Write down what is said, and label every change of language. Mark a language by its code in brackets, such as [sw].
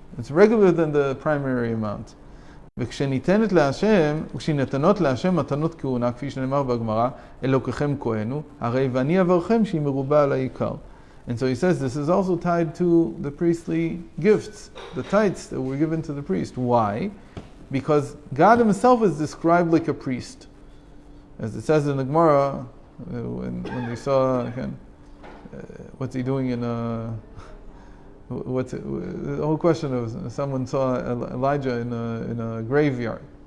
[en] It's regular than the primary amount. [he] וכשניתנות להשם מתנות כהונה, כפי שנאמר בגמרא, אלוקיכם כהנו, הרי ואני אברכם שהיא מרובה על העיקר. [en] And so he says this is also tied to the priestly gifts, the tithes that were given to the priest. Why? Because God himself is described like a priest. As it says in the Gemara, when they saw, again, what's he doing in the whole question of someone saw Elijah in a graveyard.